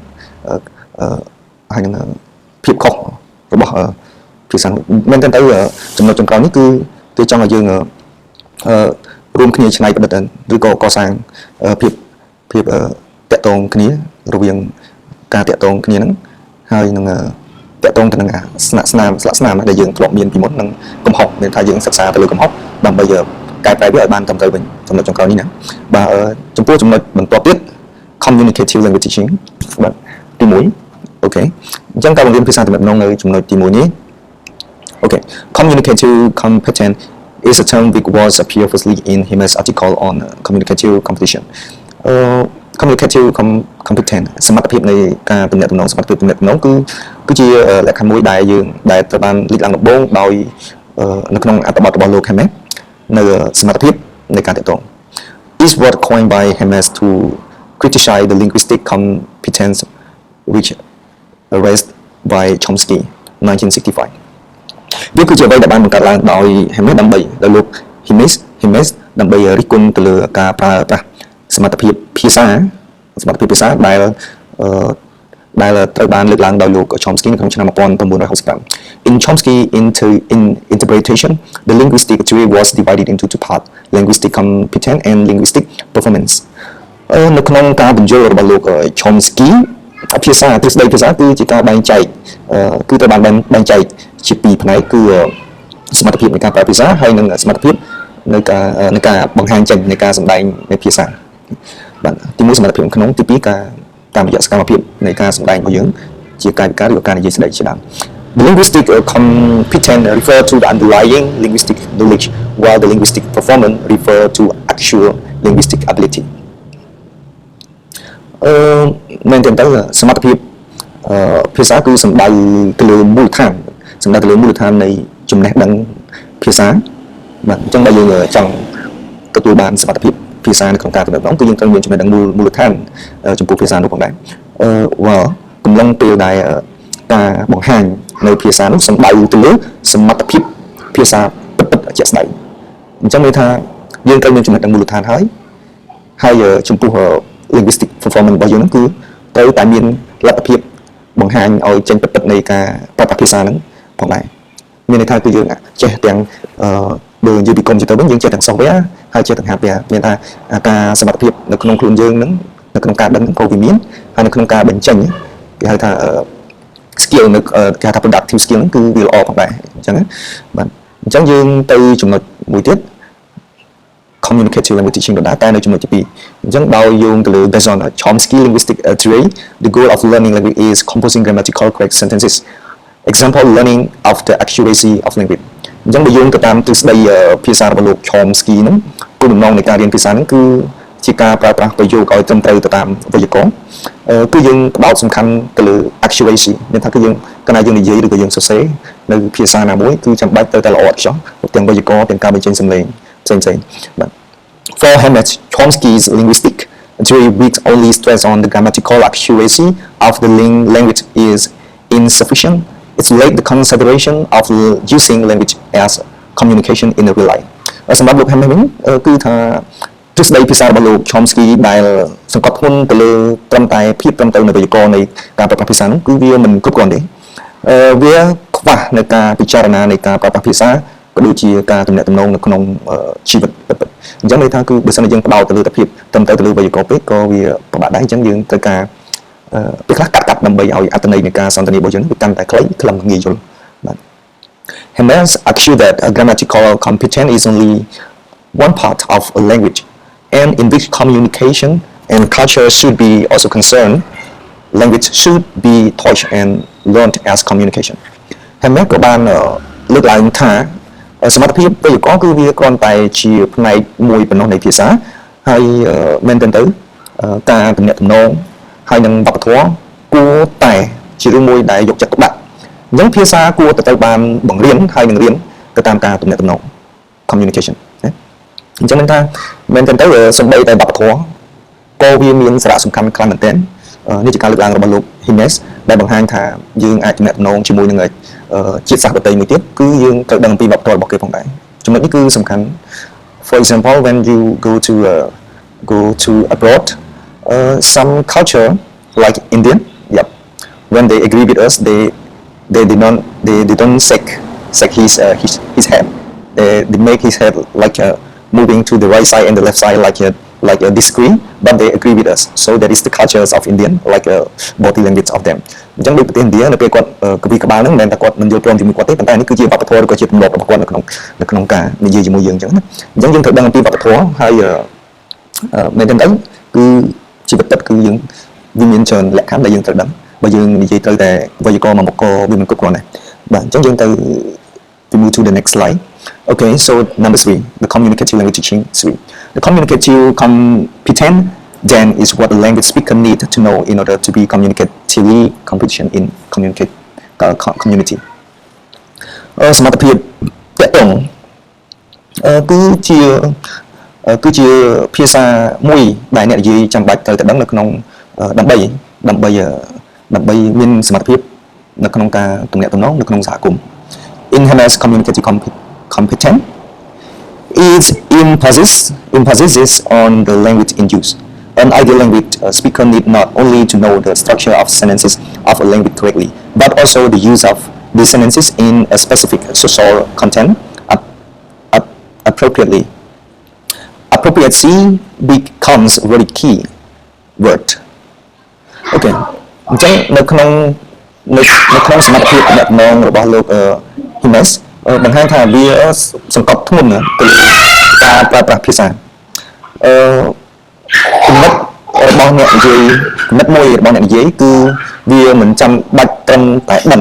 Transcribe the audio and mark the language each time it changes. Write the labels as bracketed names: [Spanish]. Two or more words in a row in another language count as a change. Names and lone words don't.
[Khmer] ហើយនឹងភាពខុសរបស់ភាសាមែនតើចំណុចចុងក្រោយនេះគឺគេចង់ឲ្យយើងរួមគ្នាច្នៃប្រឌិតឬក៏កសាងភាពតា ក់ទងគ្នារវាងការតាក់ទងគ្នាហ្នឹងហើយនឹងតាក់ទងទៅនឹងស្លាកស្នាមដែលយើងធ្លាប់មានពីមុននឹងកំហុសមានថាយើងសិក្សាទៅលើកំហុសដើម្បីកែប្រែវាឲ្យបានត្រឹមត្រូវវិញចំណុចចុងក្រោយនេះណាបាទចំពោះចំណុចបន្ទាប់ទៀត [English] communicative language teaching [Khmer] បាទទី1អូខេអញ្ចឹងការបង្រៀនភាសាទំនាក់ទំនងនៅចំណុចទី1នេះអូខេ [English] communicative competence is a term which was appear firstly in Hime's article on communicative competition. Communicative competence [Khmer] សមត្ថភាពនៃការទំនាក់ទំនងសមត្ថភាពទំនាក់ទំនងគឺជាលក្ខខណ្ឌមួយដែលត្រូវបាន លេចឡើងដំបូងដោយនៅក្នុងអត្ថបទរបស់លោក Heme នៅសមត្ថភាពនៃការតាក់ទង [English] is word coined by Heme to criticize the linguistic competence which raised by Chomsky 1965 [Khmer] វាគឺជាអ្វីដែលបានបង្កើតឡើងដោយ Heme ដើម្បីដោយលោក Heme ដើម្បីរិះគន់ទៅលើការប្រើប្រាស់សមត្ថភាពភាសា ដែលត្រូវបានលើកឡើងដោយលោក Chomsky នៅក្នុងឆ្នាំ1965 [English] In Chomsky interpretation the linguistic theory was divided into two parts linguistic competence and linguistic performance នៅ [Khmer] ក្នុងការបញ្យល់របស់លោក Chomsky ភាសាទ្រឹស្ដីភាសាគឺជាការបែងចែកគឺត្រូវបានបែងចែកជាពីរផ្នែកគឺសមត្ថភាពនៃការប្រើភាសាហើយនិងសមត្ថភាពនៃការបង្ហាញចេញនៃការសម្ដែងនៃភាសាបាទទី1សមត្ថភាពក្នុងទី2តាមរយៈសកម្មភាពនៃការសម្ដែងរបស់យើងជាកាយវិការឬការនិយាយស្ដីជាដើម [English] The linguistic competence refer to the underlying linguistic knowledge while the linguistic performance refer to actual linguistic ability [Khmer] មែនទេទៅសមត្ថភាពភាសាគឺសំដៅទៅលើមូលដ្ឋាននៃចំណេះដឹង ភាសាបាទអញ្ចឹងបើយើងចង់ទទួលបានសមត្ថភាពភាសានៅក្នុងការទំនាក់ទំនងគឺយើងត្រូវមានចំណេះដឹងមូលដ្ឋានចំពោះភាសានោះផងដែរកំឡុងពេលដែលការបង្ហាញនៅភាសានោះសំដៅទៅលើសមត្ថភាពភាសាពិតជាក់ស្ដែងអញ្ចឹងន័យថាយើងត្រូវមានចំណេះដឹងមូលដ្ឋានហើយចំពោះ [English] linguistic performance [Khmer] របស់យើងហ្នឹងគឺ ត្រូវតែមានលទ្ធភាពបង្ហាញឲ្យចេញពិតនៃការប្រើប្រាស់ភាសាហ្នឹងផងដែរមានន័យថាគឺយើងចេះទាំងបើនិយាយពីកុំព្យូទ័រវិញយើងចេះទាំង software ហើយចេះទាំង hardware មានថាការសមត្ថភាពនៅក្នុងខ្លួនយើងហ្នឹងនៅក្នុងការដឹងក៏វាមានហើយនៅក្នុងការបញ្ចេញគេហៅថា skill នៅគេហៅថា [English] productive skill [Khmer] ហ្នឹងគឺវាល្អផងដែរអញ្ចឹងបាទអញ្ចឹងយើងទៅចំណុចមួយទៀត [English] communicative language teaching [Khmer] ដដែលតែនៅចំណុចទី2អញ្ចឹងដោយយោងទៅលើ based [English] on Chomsky linguistic theory the goal of learning language is composing grammatical correct sentences example learning of the accuracy of language [Khmer] អញ្ចឹងបើយោងទៅ តាមទ្រឹស្ដីភាសារបស់លោក Chomsky ហ្នឹងគោលបំណងនៃការរៀនភាសាហ្នឹងគឺជាការប្រើប្រាស់ប្រយោគឲ្យត្រឹមត្រូវទៅតាមវេយ្យាករណ៍គឺយើងផ្ដោតសំខាន់ទៅលើ accuracy មានថាគឺយើងកាលណាយើងនិយាយឬក៏យើងសរសេរនៅភាសាណាមួយគឺចាំបាច់ត្រូវតែល្អឥតខ្ចោះទាំងវេយ្យាករណ៍ទាំងការបញ្ចេញសំឡេងផ្សេងបាទ [English] For Helmut Chomsky's linguistic theory which only stress on the grammatical accuracy of the language is insufficient. It's like the consideration of using language as communication in a real life. [Khmer] សម្រាប់លោក Helmut វិញគឺថាទ្រឹស្ដីភាសារបស់លោក Chomsky ដែលសង្កត់ធ្ងន់ទៅលើត្រឹមតែភាពត្រឹមត្រូវនៃវេយ្យាករណ៍នៃការប្រើប្រាស់ភាសានោះគឺវាមិនគ្រប់គ្រាន់ទេវាខ្វះនៅការពិចារណានៃការប្រើប្រាស់ភាសាក៏ដូចជាការទំនាក់ទំនងនៅក្នុងជីវិតពិតៗអញ្ចឹងន័យថាគឺ បើសិនជាយើងផ្ដោតទៅលើតែភាពត្រឹមត្រូវទៅលើវេយ្យាករណ៍ពេកក៏វាពិបាកដែរអញ្ចឹងយើងត្រូវការពេលខ្លះកាត់ដើម្បីឲ្យអត្ថន័យនៃការសន្ទនារបស់យើងវាកាន់តែខ្លីខ្លឹមងាយយល់បាទ [English] Hemmers accuse that grammatical competence is only one part of a language and in which communication and culture should be also concerned language should be taught and learned as communication Hemmers [Khmer] ក៏បានលើកឡើងថាសមត្ថភាពវេ យ្យាករណ៍គឺវាគ្រាន់តែជាផ្នែកមួយប៉ុណ្ណោះនៃភាសាហើយមែនទែនទៅការទំនាក់ទំនងហើយនឹងវប្បធម៌ គួរតែជារឿងមួយដែលយកចិត្តទុកដាក់អញ្ចឹងភាសាគួរទៅបានបង្រៀនហើយនឹងរៀនទៅតាមការទំនាក់ទំនង communication អញ្ចឹងថាមែនទែនទៅសំដីតែវប្បធម៌ក៏វាមានសារៈសំខាន់ខ្លាំងមែនទែននេះជាការលើកឡើងរបស់លោក Hines ដែលបង្ហាញថាយើងអាចទំនាក់ទំនងជាមួយនឹងជាតិសាសន៍ដទៃមួយទៀតគឺយើងត្រូវដឹងពីវប្បធម៌របស់គេផងដែរចំណុចនេះគឺសំខាន់ [English] For example when you go to abroad some culture like Indian when they agree with us they don't shake his head they make his head like moving to the right side and the left side like a discreet but they agree with us so that is the cultures of Indian like a body language of them [Khmer] អញ្ចឹងដូចប្រទេសឥណ្ឌានៅពេលគាត់កវីក្បាលហ្នឹងមិនមែនតែគាត់មិនយល់ព្រមជាមួយគាត់ទេប៉ុន្តែនេះគឺជាវប្បធម៌ឬក៏ជាទម្លាប់របស់គាត់នៅក្នុងការនិយាយជាមួយយើងអញ្ចឹងណាអញ្ចឹង យើងត្រូវដឹងអំពីវប្បធម៌ហើយមែនទេគឺជីវិតពិតគឺយើងវាមានច្រើនលក្ខខណ្ឌដែលយើងត្រូវដឹងបើយើងនិយាយត្រូវតែវេយ្យាករណ៍មួយមុខក៏វាមិនគ្រប់គ្រាន់ដែរបាទអញ្ចឹងយើងទៅ [English] move to the next slide okay so number 3 the communicative language teaching 3 the communicative competence then is what the language speaker need to know in order to be communicatively competent in community [Khmer] សមត្ថភាពតកតង គឺជាភាសាមួយដែលអ្នកនិយាយចាំបាច់ត្រូវតែដឹងនៅក្នុងដើម្បីមានសមត្ថភាពនៅក្នុងការទំនាក់ទំនងនៅក្នុងសហគមន៍ [English] Enhanced communicative competence is emphasis on the language in use. An ideal language speaker need not only to know the structure of sentences of a language correctly, but also the use of these sentences in a specific social content appropriately. Appropriacy becomes a very key word. [Khmer] Okay. អញ្ចឹងនៅក្នុងសមត្ថភាពអ្នកដំណងរបស់លោក Hines បង្ហាញថាវាសង្កត់ធ្ងន់ទៅលើការប្រើប្រាស់ភាសាគំនិតរបស់អ្នកនិយាយគំនិតមួយរបស់អ្នកនិយាយគឺវាមិនចាំបាច់ត្រឹមតែដឹង